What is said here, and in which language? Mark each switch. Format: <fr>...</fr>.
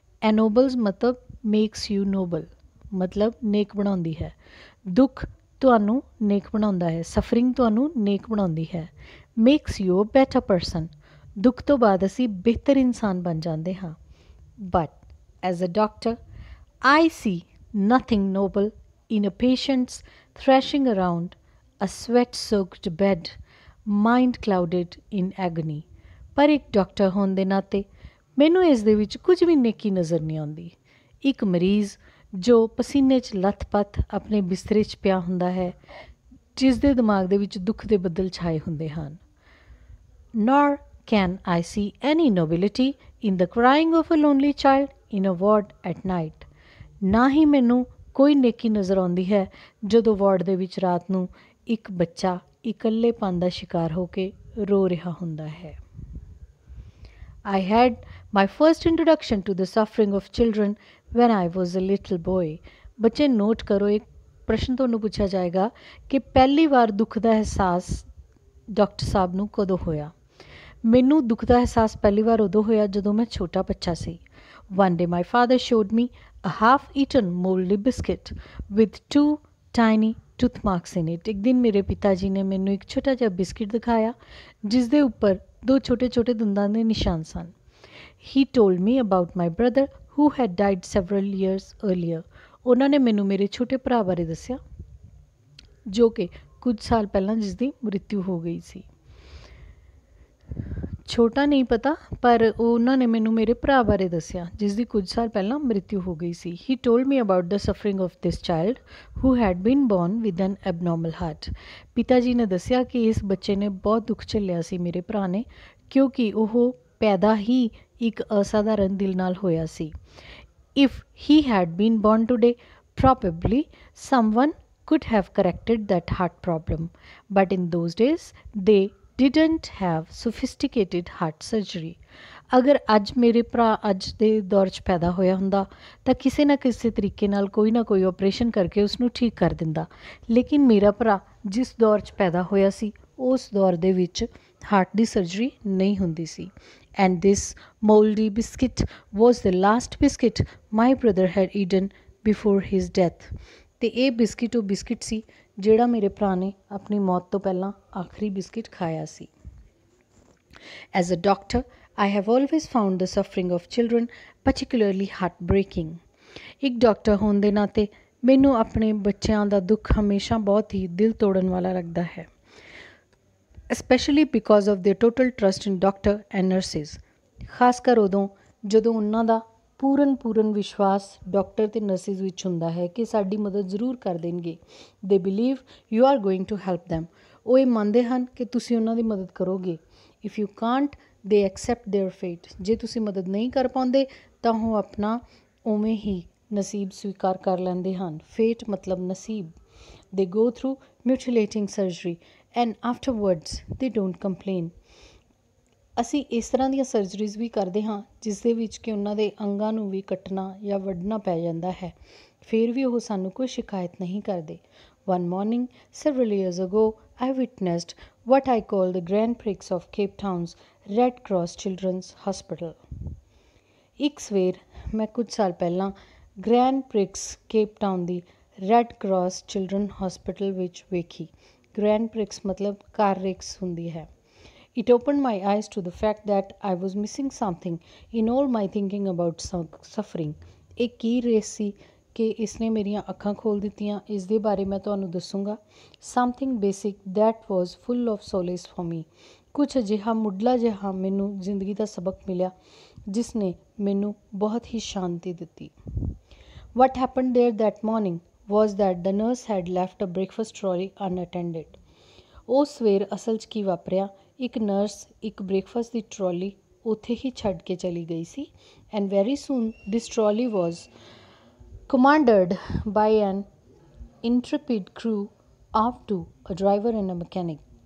<pa>Ennobles ਮਤਲਬ</pa> <en>makes you noble,</en> <pa>ਮਤਲਬ ਨੇਕ ਬਣਾਉਂਦੀ ਹੈ। ਦੁੱਖ ਤੁਹਾਨੂੰ ਨੇਕ ਬਣਾਉਂਦਾ ਹੈ, ਸਫਰਿੰਗ ਤੁਹਾਨੂੰ ਨੇਕ ਬਣਾਉਂਦੀ ਹੈ।</pa> <en>makes you a better person,</en> <pa>ਦੁੱਖ ਤੋਂ ਬਾਅਦ ਅਸੀਂ ਬਿਹਤਰ ਇਨਸਾਨ ਬਣ ਜਾਂਦੇ ਹਾਂ।</pa> <en>But as a doctor I see nothing noble in a patient's thrashing around a sweat-soaked bed, mind clouded in agony.</en> <pa>ਪਰ ਇੱਕ ਡਾਕਟਰ ਹੋਣ ਦੇ ਨਾਤੇ ਮੈਨੂੰ ਇਸ ਦੇ ਵਿੱਚ ਕੁਝ ਵੀ ਨੇਕੀ ਨਜ਼ਰ ਨਹੀਂ ਆਉਂਦੀ। ਇੱਕ ਮਰੀਜ਼ ਜੋ ਪਸੀਨੇ 'ਚ ਲੱਥ-ਪੱਥ ਆਪਣੇ ਬਿਸਤਰੇ 'ਚ ਪਿਆ ਹੁੰਦਾ ਹੈ, ਜਿਸ ਦੇ ਦਿਮਾਗ ਦੇ ਵਿੱਚ ਦੁੱਖ ਦੇ ਬੱਦਲ ਛਾਏ ਹੁੰਦੇ ਹਨ।</pa> <en>Nor can I see any nobility in the crying of a lonely child in a ward at night.</en> <pa>ਨਾ ਹੀ ਮੈਨੂੰ ਕੋਈ ਨੇਕੀ ਨਜ਼ਰ ਆਉਂਦੀ ਹੈ ਜਦੋਂ ਵਾਰਡ ਦੇ ਵਿੱਚ ਰਾਤ ਨੂੰ ਇੱਕ ਬੱਚਾ ਇਕੱਲੇਪਨ ਦਾ ਸ਼ਿਕਾਰ ਹੋ ਕੇ ਰੋ ਰਿਹਾ ਹੁੰਦਾ ਹੈ।</pa> <en>I had my first introduction to the suffering of children when I was a little boy.</en> <pa>ਬੱਚੇ ਨੋਟ ਕਰੋ, ਇੱਕ ਪ੍ਰਸ਼ਨ ਤੁਹਾਨੂੰ ਪੁੱਛਿਆ ਜਾਏਗਾ ਕਿ ਪਹਿਲੀ ਵਾਰ ਦੁੱਖ ਦਾ ਅਹਿਸਾਸ ਡਾਕਟਰ ਸਾਹਿਬ ਨੂੰ ਕਦੋਂ ਹੋਇਆ। ਮੈਨੂੰ ਦੁੱਖ ਦਾ ਅਹਿਸਾਸ ਪਹਿਲੀ ਵਾਰ ਉਦੋਂ ਹੋਇਆ ਜਦੋਂ ਮੈਂ ਛੋਟਾ ਬੱਚਾ ਸੀ।</pa> <en>One day my father showed me a half-eaten moldy biscuit with 2 tiny tooth marks in it.</en> <pa>ਇੱਕ ਦਿਨ ਮੇਰੇ ਪਿਤਾ ਜੀ ਨੇ ਮੈਨੂੰ ਇੱਕ ਛੋਟਾ ਜਿਹਾ ਬਿਸਕਿਟ ਦਿਖਾਇਆ ਜਿਸ ਦੇ ਉੱਪਰ 2 ਛੋਟੇ-ਛੋਟੇ ਦੰਦਾਂ ਦੇ ਨਿਸ਼ਾਨ ਸਨ।</pa> <en>He told me about my brother who had died several years earlier.</en> <pa>ਉਹਨਾਂ ਨੇ ਮੈਨੂੰ ਮੇਰੇ ਛੋਟੇ ਭਰਾ ਬਾਰੇ ਦੱਸਿਆ ਜੋ ਕਿ ਕੁਝ ਸਾਲ ਪਹਿਲਾਂ ਜਿਸ ਦੀ ਮ੍ਰਿਤਿੂ ਹੋ ਗਈ ਸੀ। ਛੋਟਾ ਨਹੀਂ ਪਤਾ, ਪਰ ਉਹਨਾਂ ਨੇ ਮੈਨੂੰ ਮੇਰੇ ਭਰਾ ਬਾਰੇ ਦੱਸਿਆ ਜਿਸ ਦੀ ਕੁਝ ਸਾਲ ਪਹਿਲਾਂ ਮ੍ਰਿਤਿੂ ਹੋ ਗਈ ਸੀ।</pa> <en>He told me about the suffering of this child who had been born with an abnormal heart.</en> <pa>ਪਿਤਾ ਜੀ ਨੇ ਦੱਸਿਆ ਕਿ ਇਸ ਬੱਚੇ ਨੇ ਬਹੁਤ ਦੁੱਖ ਝੱਲਿਆ ਸੀ, ਮੇਰੇ ਭਰਾ ਨੇ, ਕਿਉਂਕਿ ਉਹ ਪੈਦਾ ਹੀ ਇੱਕ ਅਸਾਧਾਰਨ ਦਿਲ ਨਾਲ ਹੋਇਆ ਸੀ।</pa> <en>If he had been born today, probably someone could have corrected that heart problem. But in those days, they didn't have sophisticated heart surgery.</en> <pa>ਅਗਰ ਅੱਜ ਮੇਰੇ ਭਰਾ ਅੱਜ ਦੇ ਦੌਰ 'ਚ ਪੈਦਾ ਹੋਇਆ ਹੁੰਦਾ ਤਾਂ ਕਿਸੇ ਨਾ ਕਿਸੇ ਤਰੀਕੇ ਨਾਲ ਕੋਈ ਨਾ ਕੋਈ ਆਪਰੇਸ਼ਨ ਕਰਕੇ ਉਸਨੂੰ ਠੀਕ ਕਰ ਦਿੰਦਾ, ਲੇਕਿਨ ਮੇਰਾ ਭਰਾ ਜਿਸ ਦੌਰ 'ਚ ਪੈਦਾ ਹੋਇਆ ਸੀ ਉਸ ਦੌਰ ਦੇ ਵਿੱਚ ਹਾਰਟ ਦੀ ਸਰਜਰੀ ਨਹੀਂ ਹੁੰਦੀ ਸੀ।</pa> <en>And this moldy biscuit was the last biscuit my brother had eaten before his death.</en> <pa>ਤੇ ਇਹ ਬਿਸਕਿਟ ਉਹ ਬਿਸਕਿਟ ਸੀ ਜਿਹੜਾ ਮੇਰੇ ਭਰਾ ਨੇ ਆਪਣੀ ਮੌਤ ਤੋਂ ਪਹਿਲਾਂ ਆਖਰੀ ਬਿਸਕਿਟ ਖਾਇਆ ਸੀ।</pa> <en>As a doctor, I have always found the suffering of children particularly heartbreaking.</en> <pa>ਇੱਕ ਡਾਕਟਰ ਹੋਣ ਦੇ ਨਾਤੇ ਮੈਨੂੰ ਆਪਣੇ ਬੱਚਿਆਂ ਦਾ ਦੁੱਖ ਹਮੇਸ਼ਾ ਬਹੁਤ ਹੀ ਦਿਲ ਤੋੜਨ ਵਾਲਾ ਲੱਗਦਾ ਹੈ।</pa> <en>Especially because of their total trust in doctor and nurses.</en> <pa>ਖਾਸ ਕਰ ਉਦੋਂ ਜਦੋਂ ਉਹਨਾਂ ਦਾ ਪੂਰਨ ਵਿਸ਼ਵਾਸ ਡਾਕਟਰ ਅਤੇ ਨਰਸਿਸ ਵਿੱਚ ਹੁੰਦਾ ਹੈ ਕਿ ਸਾਡੀ ਮਦਦ ਜ਼ਰੂਰ ਕਰ ਦੇਣਗੇ।</pa> <en>They believe you are going to help them.</en> <pa>ਉਹ ਇਹ ਮੰਨਦੇ ਹਨ ਕਿ ਤੁਸੀਂ ਉਹਨਾਂ ਦੀ ਮਦਦ ਕਰੋਗੇ।</pa> <en>If you can't, they accept their fate.</en> <pa>ਜੇ ਤੁਸੀਂ ਮਦਦ ਨਹੀਂ ਕਰ ਪਾਉਂਦੇ ਤਾਂ ਉਹ ਆਪਣਾ ਉਵੇਂ ਹੀ ਨਸੀਬ ਸਵੀਕਾਰ ਕਰ ਲੈਂਦੇ ਹਨ। Fate ਮਤਲਬ ਨਸੀਬ।</pa> <en>They go through mutilating surgery and afterwards they don't complain.</en> <pa>ਅਸੀਂ ਇਸ ਤਰ੍ਹਾਂ ਦੀਆਂ ਸਰਜਰੀਜ਼ ਵੀ ਕਰਦੇ ਹਾਂ ਜਿਸ ਦੇ ਵਿੱਚ ਕਿ ਉਹਨਾਂ ਦੇ ਅੰਗਾਂ ਨੂੰ ਵੀ ਕੱਟਣਾ ਜਾਂ ਵੱਢਣਾ ਪੈ ਜਾਂਦਾ ਹੈ, ਫਿਰ ਵੀ ਉਹ ਸਾਨੂੰ ਕੋਈ ਸ਼ਿਕਾਇਤ ਨਹੀਂ ਕਰਦੇ।</pa> <en>One morning, several years ago, I witnessed what I call the Grand Prix of Cape Town's Red Cross Children's Hospital.</en> <pa>ਇੱਕ ਸਵੇਰ ਮੈਂ ਕੁਝ ਸਾਲ ਪਹਿਲਾਂ ਗ੍ਰੈਂਡ ਪ੍ਰਿਕਸ ਕੇਪ ਟਾਊਨ ਦੀ ਰੈੱਡ ਕਰਾਸ ਚਿਲਡਰਨ ਹਸਪੀਟਲ ਵਿੱਚ ਵੇਖੀ। ਗ੍ਰੈਂਡ ਪ੍ਰਿਕਸ ਮਤਲਬ ਕਾਰ ਰੇਸ ਹੁੰਦੀ ਹੈ।</pa> <en>It opened my eyes to the fact that I was missing something in all my thinking about suffering.</en> <pa>ਇਹ ਕੀ ਰੇਸ ਸੀ ਕਿ ਇਸਨੇ ਮੇਰੀਆਂ ਅੱਖਾਂ ਖੋਲ੍ਹ ਦਿੱਤੀਆਂ, ਇਸ ਦੇ ਬਾਰੇ ਮੈਂ ਤੁਹਾਨੂੰ ਦੱਸੂੰਗਾ।</pa> <en>Something basic that was full of solace for me.</en> <pa>ਕੁਝ ਅਜਿਹਾ ਮੁੱਢਲਾ ਜਿਹਾ ਮੈਨੂੰ ਜ਼ਿੰਦਗੀ ਦਾ ਸਬਕ ਮਿਲਿਆ ਜਿਸ ਨੇ ਮੈਨੂੰ ਬਹੁਤ ਹੀ ਸ਼ਾਂਤੀ ਦਿੱਤੀ।</pa> <en>What happened there that morning was that the nurse had left a breakfast trolley unattended.</en> <pa>ਉਸ ਸਵੇਰ ਅਸਲ 'ਚ ਕੀ ਵਾਪਰਿਆ, ਇੱਕ ਨਰਸ ਇੱਕ ਬ੍ਰੇਕਫਾਸਟ ਦੀ ਟਰੋਲੀ ਉੱਥੇ ਹੀ ਛੱਡ ਕੇ ਚਲੀ ਗਈ ਸੀ।</pa> <en>And very soon this trolley was commanded by an intrepid crew of two a driver and a mechanic.</en>